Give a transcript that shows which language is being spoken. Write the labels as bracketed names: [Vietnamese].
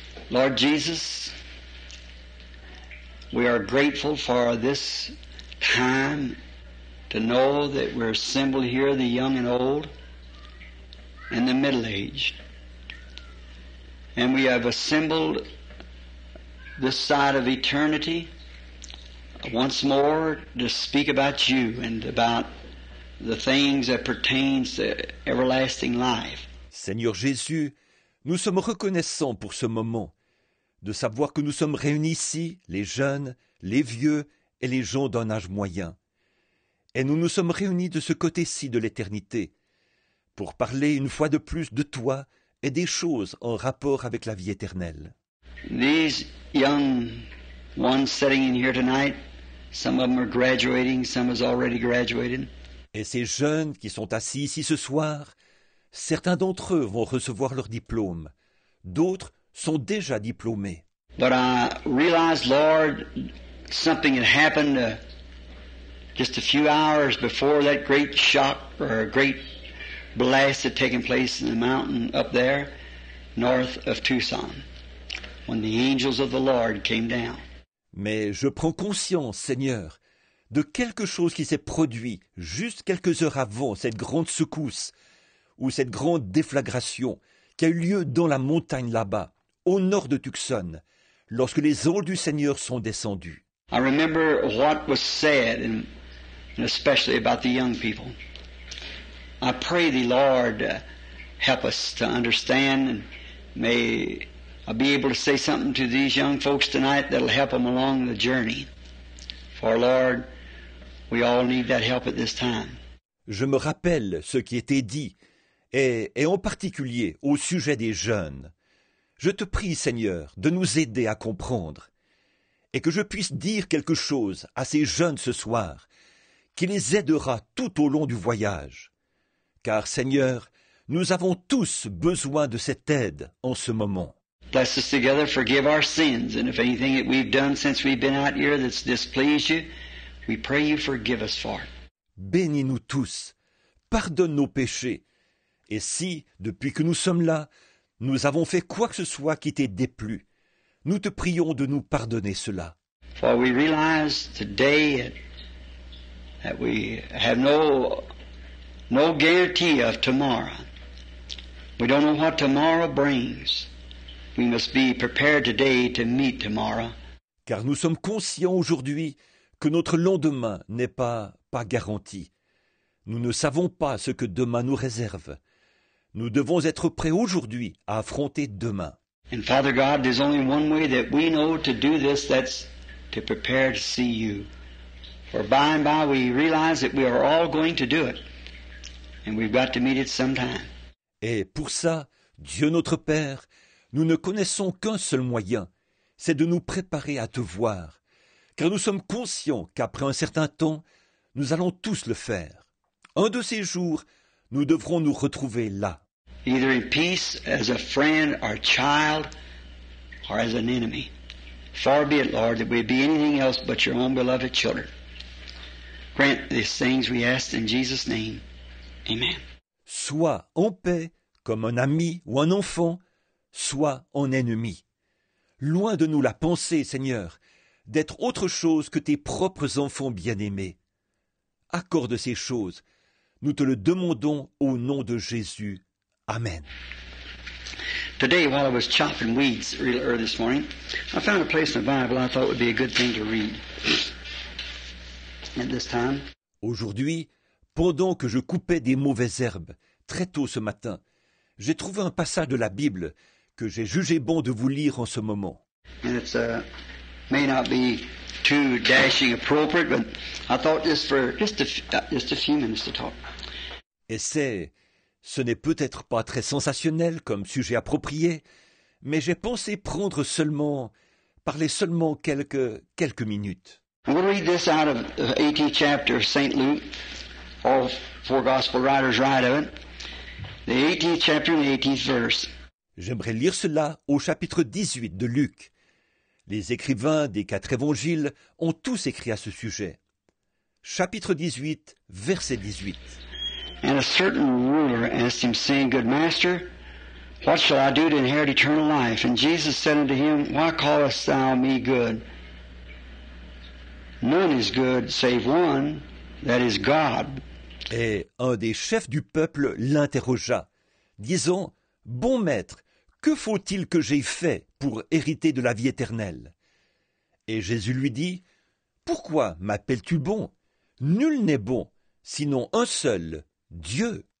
[English] Lord Jesus, we are grateful for this time to know that we're assembled here, the young and old, and the middle-aged. And we have assembled this side of eternity once more to speak about you and about the things that pertains to everlasting life. [French] Seigneur Jésus, nous sommes reconnaissants pour ce moment, de savoir que nous sommes réunis ici, les jeunes, les vieux et les gens d'un âge moyen. Et nous nous sommes réunis de ce côté-ci de l'éternité, pour parler une fois de plus de toi et des choses en rapport avec la vie éternelle. [English] These young ones sitting in here tonight, some of them are graduating, some has already graduated. [French] Et ces jeunes qui sont assis ici ce soir, certains d'entre eux vont recevoir leur diplôme, d'autres sont déjà diplômés. [English] But I realized, Lord, something had happened just a few hours before that great shock or a great blast had taken place in the mountain up there north of Tucson when the angels of the Lord came down. [French] Mais je prends conscience, Seigneur, de quelque chose qui s'est produit juste quelques heures avant cette grande secousse ou cette grande déflagration qui a eu lieu dans la montagne là-bas, au nord de Tucson, lorsque les anges du Seigneur sont descendus. [English] I remember what was said, and especially about the young people. I pray thee, Lord, help us to understand, and may I be able to say something to these young folks tonight that'll help them along the journey. For, Lord, we all need that help at this time. [French] Je me rappelle ce qui était dit, et en particulier au sujet des jeunes. Je te prie, Seigneur, de nous aider à comprendre, et que je puisse dire quelque chose à ces jeunes ce soir, qui les aidera tout au long du voyage. Car, Seigneur, nous avons tous besoin de cette aide en ce moment. [English] Bless us together, forgive our sins, and if anything that we've done since we've been out here that's displeased you, we pray you forgive us for it. [French] Bénis-nous tous, pardonne nos péchés, et si, depuis que nous sommes là, nous avons fait quoi que ce soit qui t'ait déplu, nous te prions de nous pardonner cela. [English] For we realize today that we have no guarantee of tomorrow. We don't know what tomorrow brings. We must be prepared today to meet tomorrow. [French] Car nous sommes conscients aujourd'hui que notre lendemain n'est pas garanti. Nous ne savons pas ce que demain nous réserve. Nous devons être prêts aujourd'hui à affronter demain. [English] And Father God, there's only one way that we know to do this, that's to prepare to see you. For by and by we realize that we are all going to do it. And we've got to meet it sometime. [French] Et pour ça, Dieu notre Père, nous ne connaissons qu'un seul moyen, c'est de nous préparer à te voir, car nous sommes conscients qu'après un certain temps, nous allons tous le faire. Un de ces jours, nous devrons nous retrouver là. [English] Either in peace, as a friend or child, or as an enemy. Far be it, Lord, that we be anything else but your own beloved children. Grant these things we ask in Jesus' name. Amen. [French] Soit en paix, comme un ami ou un enfant, soit en ennemi. Loin de nous la pensée, Seigneur, d'être autre chose que tes propres enfants bien-aimés. Accorde ces choses. Nous te le demandons au nom de Jésus. Amen. [English] Today, while I was chopping weeds real early this morning, I found a place in the Bible I thought would be a good thing to read at this time. [French] Aujourd'hui, pendant que je coupais des mauvaises herbes, très tôt ce matin, j'ai trouvé un passage de la Bible que j'ai jugé bon de vous lire en ce moment. [English] And it's may not be too dashing appropriate, but I thought just a few minutes to talk. [French] Et ce n'est peut-être pas très sensationnel comme sujet approprié, mais j'ai pensé parler seulement quelques minutes. [English] I'm going to read this out of the 18th chapter of St. Luke. All four gospel writers write of it. The 18th chapter and the 18th verse. [French] J'aimerais lire cela au chapitre 18 de Luc. Les écrivains des 4 évangiles ont tous écrit à ce sujet. Chapitre 18, verset 18. [English] And a certain ruler asked him, saying, Good master, what shall I do to inherit eternal life? And Jesus said unto him, Why callest thou me good? None is good save one, that is God. [French] Et un des chefs du peuple l'interrogea, disant, Bon maître, que faut-il que j'aie fait pour hériter de la vie éternelle? Et Jésus lui dit, Pourquoi m'appelles-tu bon? Nul n'est bon, sinon un seul, Dieu.